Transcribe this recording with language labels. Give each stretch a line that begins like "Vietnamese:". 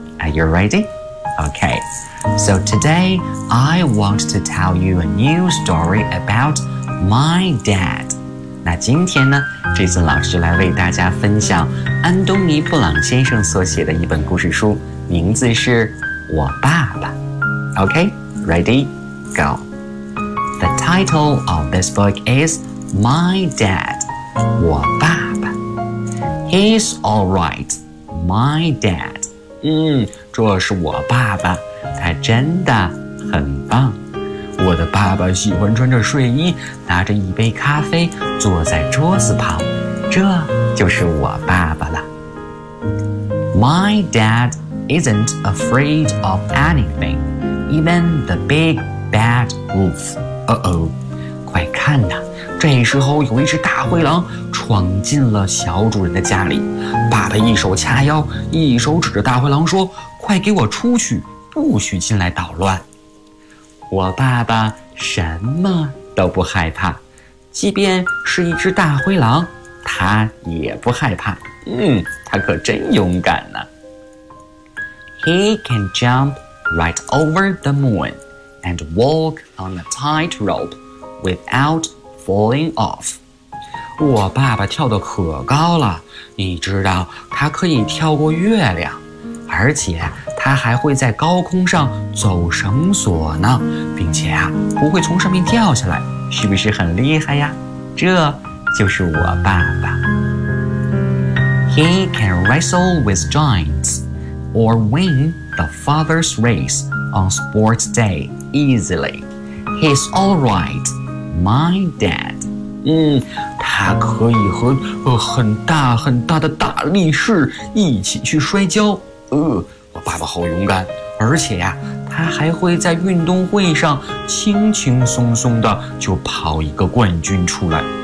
English: Are you ready? Okay. So today I want to tell you a new story aboutMy dad.
Chinese: 那今天呢，这次老师来为大家分享安东尼·布朗先生所写的一本故事书，名字是《我爸爸》。
English: Okay, ready, go. The title of this book is My Dad.
Chinese: 我爸爸。
English: He's all right, my dad.
Chinese: 这是我爸爸，他真的很棒。我的爸爸喜欢穿着睡衣，拿着一杯咖啡，坐在桌子旁，这就是我爸爸了。
English: My dad isn't afraid of anything, even the big bad wolf.
Chinese: Uh-oh, 快看呐，这时候有一只大灰狼闯进了小主人的家里。爸爸一手掐腰，一手指着大灰狼说：快给我出去，不许进来捣乱。我爸爸什么都不害怕，即便是一只大灰狼，他也不害怕。他可真勇敢呢。
English: He can jump right over the moon and walk on a tight rope without falling off.
Chinese: 我爸爸跳得可高了，你知道他可以跳过月亮，而且他还会在高空上走绳索呢，并且啊，不会从上面掉下来，是不是很厉害呀？这就是我爸爸。
English: He can wrestle with giants or win the father's race on sports day easily. He's all right, my dad.
Chinese: 他可以和很大很大的大力士一起去摔跤。我爸爸好勇敢，而且呀，他还会在运动会上轻轻松松的就跑一个冠军出来。